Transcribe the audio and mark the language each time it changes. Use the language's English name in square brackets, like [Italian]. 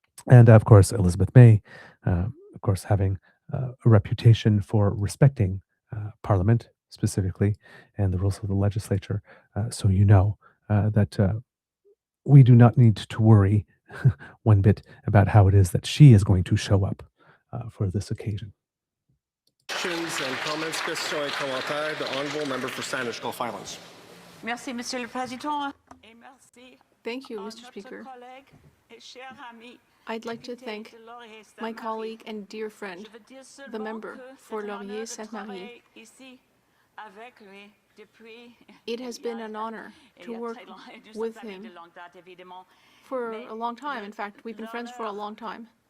[English] And of course, Elizabeth May, of course, having a reputation for respecting Parliament specifically and the rules of the legislature. So you know that we do not need to worry one bit about how it is that she is going to show up for this occasion. Questions and comments, [French] questions et commentaires. [English] The Honourable Member for Sandwich Gulf Islands. [French] Merci, Monsieur le Président. Et merci [English] Thank you, Mr. Speaker. [French] collègue et cher ami [English] I'd like to thank my colleague and dear friend, the member for Laurier-Sainte-Marie. It has been an honor to work with him for a long time. In fact, we've been friends for a long time.